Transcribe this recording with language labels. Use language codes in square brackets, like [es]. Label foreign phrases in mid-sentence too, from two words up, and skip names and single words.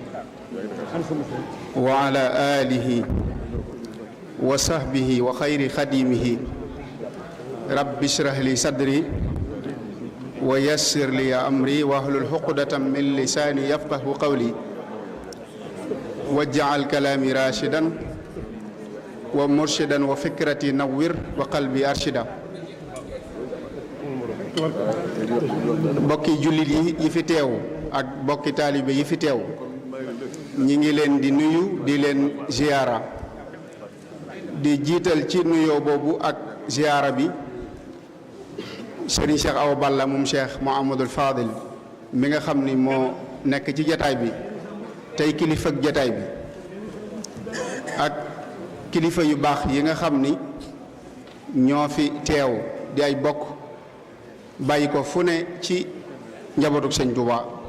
[ar] وعلى آله وصحبه وخير خديمه رب اشرح لي صدري ويسر لي أمري واحلل عقدة من لساني يفقه قولي واجعل كلامي راشدا ومرشدا وفكرتي نور وقلبي أرشدا [wo] bokki jullit yi fi teew ak bokki taalibe yi fi teew ñi ngi leen di nuyu di leen ziyaara di jiital ci nuyoo boobu ak ziyaara bi Serigne Cheikh Awa Balla moom Cheikh Mouhamadul Fadil mi nga xam ni moo nekk ci jataay bi tey kilifa ak jataay bi ak kilifa yu baax yi nga xam ni ñoo fi teew di ay bokk bàyyi ko fu ne ci njabootuk sëñ Touba